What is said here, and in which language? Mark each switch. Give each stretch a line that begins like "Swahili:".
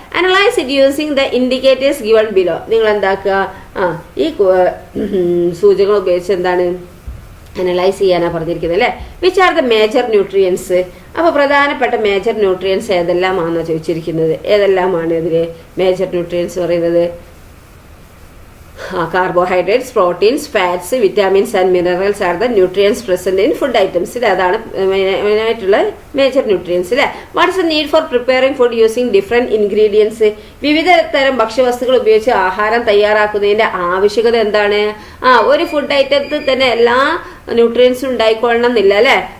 English: Analyse it using the indicators given below.
Malayalam: നിങ്ങൾ എന്താക്കുക, ഈ സൂചകങ്ങൾ ഉപയോഗിച്ച് എന്താണ് അനലൈസ് ചെയ്യാനാണ് പറഞ്ഞിരിക്കുന്നത് അല്ലേ.
English: Which are the major nutrients.
Malayalam: അപ്പോൾ പ്രധാനപ്പെട്ട മേജർ ന്യൂട്രിയൻസ് ഏതെല്ലാമാണെന്നാണ് ചോദിച്ചിരിക്കുന്നത്. ഏതെല്ലാമാണ് ഇതിൽ മേജർ ന്യൂട്രിയൻസ് പറയുന്നത്?
English: carbohydrates, proteins, fats, vitamins and minerals are the nutrients present in food items.
Malayalam: അതാണ് മെയിനായിട്ടുള്ള മേജർ ന്യൂട്രിയൻസ് അല്ലേ.
English: What is the need for preparing food using different ingredients.
Malayalam: വിവിധ തരം ഭക്ഷ്യവസ്തുക്കൾ ഉപയോഗിച്ച് ആഹാരം തയ്യാറാക്കുന്നതിൻ്റെ ആവശ്യകത എന്താണ്? ഒരു ഫുഡ് ഐറ്റത്തിൽ തന്നെ എല്ലാ ന്യൂട്രിയൻസും ഉണ്ടായിക്കൊള്ളണം എന്നില്ല അല്ലേ.